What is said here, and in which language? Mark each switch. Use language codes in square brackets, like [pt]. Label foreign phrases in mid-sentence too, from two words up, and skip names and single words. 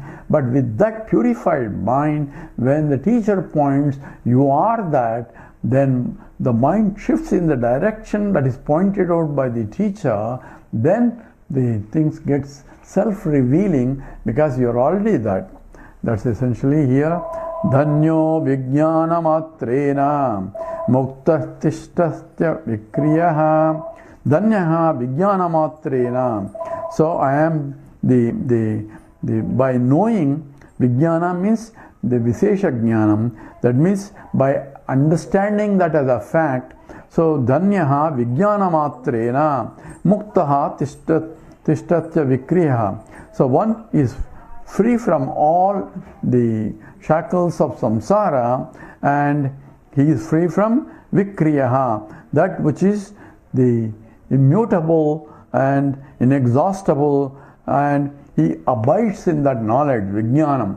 [en] But with that purified mind, when the teacher points, you are that, then the mind shifts in the direction that is pointed out by the teacher, then the things gets self-revealing, because you are already that. That's essentially here. [sa] Dhanyo vijnana matrena muktah tishtasya vikriyaha. Dhanyaha vijnana matrena. [en] So I am by knowing, vijnana means the [sa] visesha jnanam, [en] that means by understanding that as a fact. [sa] So dhanyaha vijnana matrena muktaha tishtatya vikriyaha. [en] So one is free from all the shackles of samsara, and he is free from vikriyaha, that which is the immutable and inexhaustible, and he abides in that knowledge, vijnanam.